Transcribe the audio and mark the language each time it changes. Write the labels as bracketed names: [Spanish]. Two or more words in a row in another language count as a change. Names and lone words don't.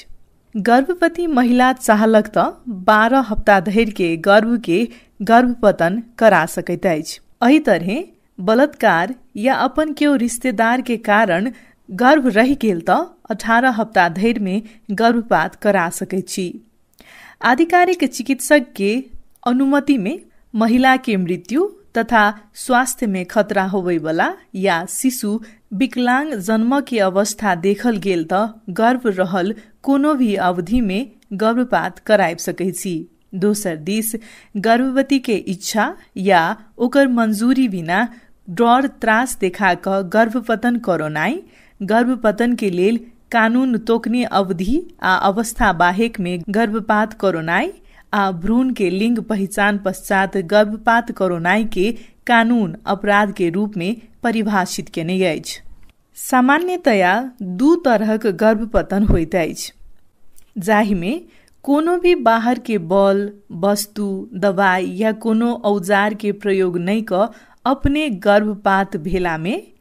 [Maithili] गर्भवती महिला चाहलक त 12 हफ्ता धरि के गर्भ के गर्भपतन करा सकैत अछि। एहि तरह बलात्कार या अपन केओ रिश्तेदार के कारण गर्भ रहि गेल त 18 हफ्ता धरि में गर्भपात करा सकैत छी। आधिकारिक चिकित्सक के अनुमति में महिला के मृत्यु तथा स्वास्थ्य में खतरा होवे वाला या शिशु विकलांग जन्म के अवस्था देखल गेल त गर्भ रहल कोनो भी अवधि में गर्भपात कराइब सकैत छी। दोसर दिस गर्भवती के इच्छा या ओकर मंजूरी बिना डर त्रास देखा क गर्भपतन करोनाइ, गर्भपतन के लेल कानून तोकने अवधि आ अवस्था बाहेक में गर्भपात करोनाइ आ भ्रूण के लिंग पहचान पश्चात गर्भपात करोनाइ के कानून अपराध के रूप में परिभाषित केने अछि। सामान्यतया 2 तरहक गर्भपतन होइत अछि, जाहि में कोनो भी बाहर के बल, वस्तु, दवाई या कोनो औजार के प्रयोग नहीं क अपने गर्भपात भेला में